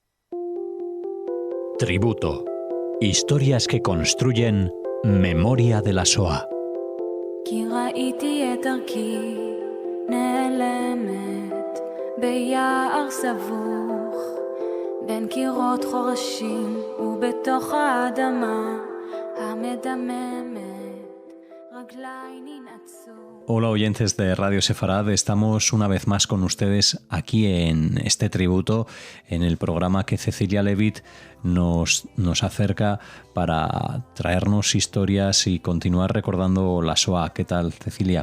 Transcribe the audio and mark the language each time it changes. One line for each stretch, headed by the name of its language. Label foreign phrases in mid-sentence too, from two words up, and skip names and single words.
Spanish: Tributo. Historias que construyen memoria de la Shoah.
Hebrew: כי ראיתי את דרכי נעלמת ביער סבוך בין קירות חורשים ובתוך האדמה המדממת רגליי ננעצו.
Spanish: Hola oyentes de Radio Sefarad, estamos una vez más con ustedes aquí en este tributo, en el programa que Cecilia Levitt nos acerca para traernos historias y continuar recordando la Shoah. ¿Qué tal, Cecilia?